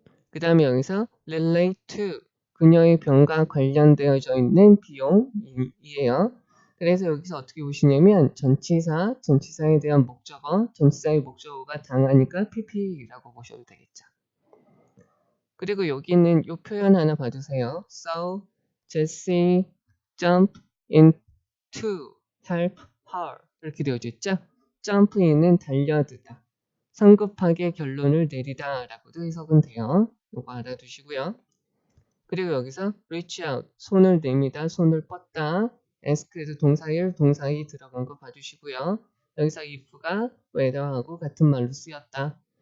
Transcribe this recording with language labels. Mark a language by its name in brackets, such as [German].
[Korean] 그 다음에 여기서 [English] relate to [Korean] 그녀의 병과 관련되어져 있는 비용이에요. 그래서 여기서 어떻게 보시냐면 전치사에 대한 목적어, 전치사의 목적어가 당하니까 pp라고 보셔도 되겠죠. 그리고 여기 있는 이 표현 하나 봐주세요. [English] So Jesse jumped in to help her [Korean] 이렇게 되어져 있죠. [English] jump in [Korean] 은 달려들다. 성급하게 결론을 내리다 라고도 해석은 돼요. 이거 알아두시고요. 그리고 여기서 [English] reach out, [Korean] 손을 내미다, 손을 뻗다. ask에도 동사일, 동사이 들어간 거 봐주시고요. 여기서 if가 whether하고 같은 말로 쓰였다.